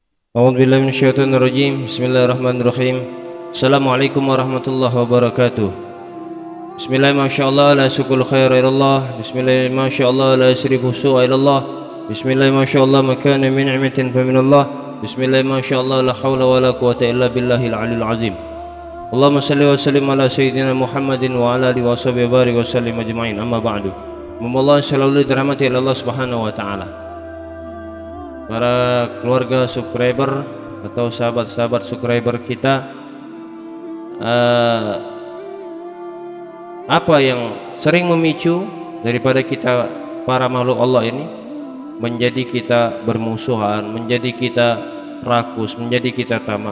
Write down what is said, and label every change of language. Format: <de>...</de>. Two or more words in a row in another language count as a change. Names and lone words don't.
<ar>أعوذ بالله من الشيطان الرجيم. بسم الله الرحمن الرحيم. السلام عليكم ورحمة الله وبركاته. Bismillah, ما شاء الله، لا يسوق الخير إلا الله. بسم الله، ما شاء الله، لا يصرف السوء إلا الله. بسم الله، ما شاء الله، ما كان من نعمة فمن الله. بسم الله، ما شاء الله، لا حول ولا قوة إلا بالله العلي العظيم. اللهم صل وسلم على سيدنا محمد وعلى آله وصحبه بارك وسلم أجمعين. أما بعد.</ar> <id>Memohon selalu dirahmati oleh Allah</id> <ar>سبحانه وتعالى.</ar> <id>Para keluarga subscriber atau sahabat-sahabat subscriber kita, apa yang sering memicu daripada kita para makhluk Allah ini menjadi kita bermusuhan, menjadi kita rakus, menjadi kita tamak?</id>